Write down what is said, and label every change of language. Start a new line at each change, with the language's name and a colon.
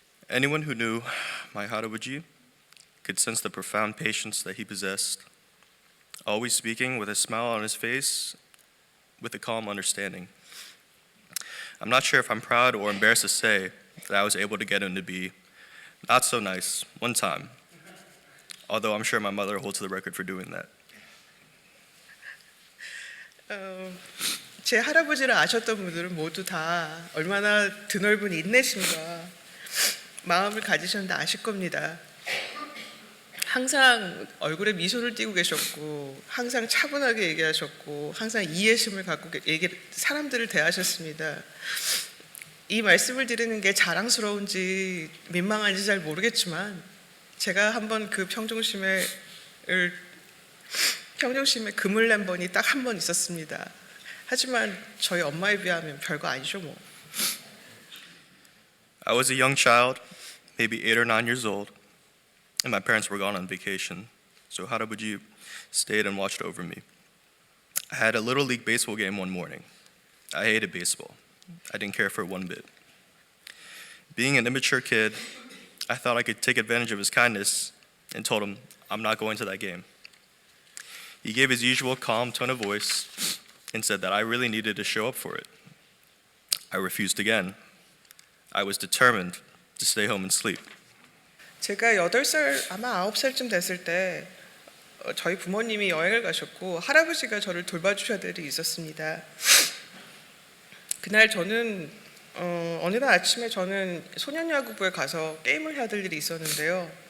English: Anyone who knew my 할아버지 could sense the profound patience that he possessed, always speaking with a smile on his face, with a calm understanding. I'm not sure if I'm proud or embarrassed to say that I was able to get him to be not so nice one time, although I'm sure my mother holds the record for doing that.
Korean: 제 할아버지를 아셨던 분들은 모두 다 얼마나 드넓은 인내심과 마음을 가지셨는데 아실 겁니다. 항상 얼굴에 미소를 띠고 계셨고 항상 차분하게 얘기하셨고 항상 이해심을 갖고 사람들을 대하셨습니다. 이 말씀을 드리는 게 자랑스러운지 민망한지 잘 모르겠지만 제가 한번 그 평정심에 금을 낸 번이 딱 한 번 있었습니다. 하지만 저희 엄마에 비하면 별거 아니죠 뭐.
English: I was a young child, maybe 8 or 9 years old, and my parents were gone on vacation, so 할아버지 stayed and watched over me. I had a little league baseball game one morning. I hated baseball. I didn't care for it one bit. Being an immature kid, I thought I could take advantage of his kindness and told him I'm not going to that game. He gave his usual calm tone of voice and said that I really needed to show up for it. I refused again. I was determined to stay home and sleep.
Korean: 제가 8살 아마 9살쯤 됐을 때 저희 부모님이 여행을 가셨고 할아버지가 저를 돌봐주셔야 될 일이 있었습니다. 그날 저는 어느 날 아침에 저는 소년야구부에 가서 게임을 해야 될 일이 있었는데요.